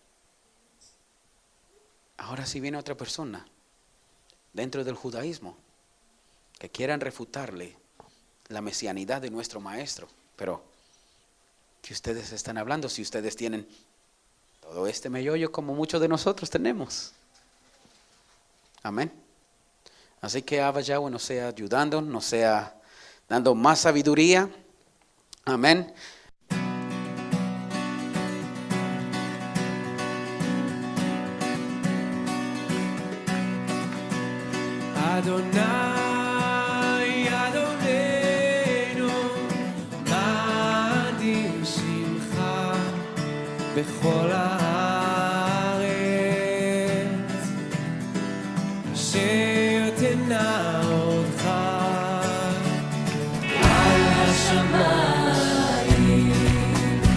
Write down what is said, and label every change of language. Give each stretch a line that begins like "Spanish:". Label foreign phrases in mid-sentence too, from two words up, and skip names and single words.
Spanish: Ahora si viene otra persona dentro del judaísmo que quieran refutarle la mesianidad de nuestro maestro, pero que ustedes están hablando, si ustedes tienen todo este meollo como muchos de nosotros tenemos. Amén. Así que Abba Yahweh nos sea ayudando, nos sea dando más sabiduría. Amén.
Hebrew: אדוני אדונינו, מה אדיר שמך בכל הארץ אשר תנה הודך על השמים.